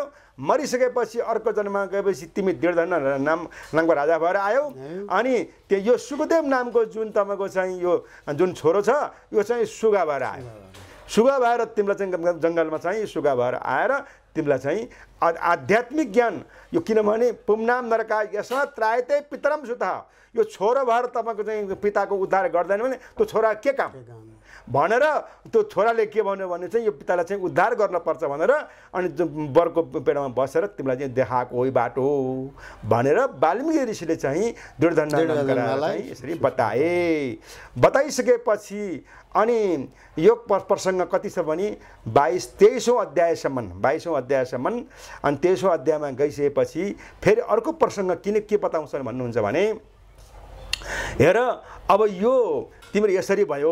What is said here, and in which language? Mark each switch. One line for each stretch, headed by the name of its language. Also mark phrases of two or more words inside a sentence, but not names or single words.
Nepali: मरिसकेपछि अर्को जन्ममा गएपछि तिमी दृढधन नामको राजा भएर आयौ। अनि त्यो यो सुखदेव नामको जुन तपाईँको चाहिँ यो जुन छोरो छ यो चाहिँ सुगा भएर आयो। सुगा भएर तिमीलाई चाहिँ जङ्गलमा चाहिँ सुगा भएर आएर तिमीलाई चाहिँ आध्यात्मिक ज्ञान यो, किनभने
Sanskrit: पुम्नाम नरका यसमा त्रायते पितरम सुता,
Nepali: यो छोरो भएर तपाईँको चाहिँ पिताको उद्धार गर्दैन भने त्यो छोरा के काम भनेर त्यो छोराले के भन्यो भने चाहिँ यो पितालाई चाहिँ उद्धार गर्नुपर्छ भनेर अनि वरको पेडामा बसेर तिमीलाई चाहिँ देखाएको हो बाटो भनेर वाल्मीकि ऋषिले चाहिँ दृढधन नामलाई यसरी बताइसकेपछि अनि यो प्रसङ्ग कति छ भने 22-23औं अध्यायसम्म अनि 23औं अध्यायमा गइसकेपछि फेरि अर्को प्रसङ्ग के बताउँछन् भन्नुहुन्छ भने हेर अब यो तिम्रो यसरी भयो।